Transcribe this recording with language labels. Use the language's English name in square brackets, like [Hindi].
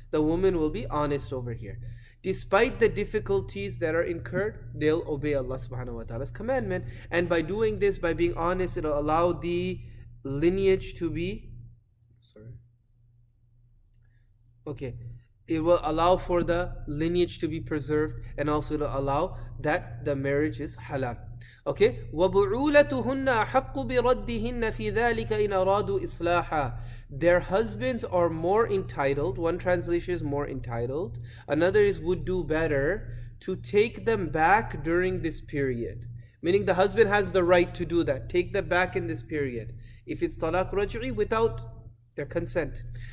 [English] The woman will be honest over here. Despite the difficulties that are incurred, they'll obey Allah subhanahu wa ta'ala's commandment. And by doing this, by being honest, it'll allow the lineage to be, it will allow for the lineage to be preserved, and also it'll allow that the marriage is halal. [Arabic] Okay, وَبُعُولَتُهُنَّ أَحَقُّ بِرَدِّهِنَّ فِي ذَلِكَ إِنْ أَرَادُوا إِصْلَاحًا. [English] Their husbands are more entitled. One translation is more entitled. Another is would do better to take them back during this period. Meaning the husband has the right to do that. Take them back in this period. If it's talaq raj'i, without their consent.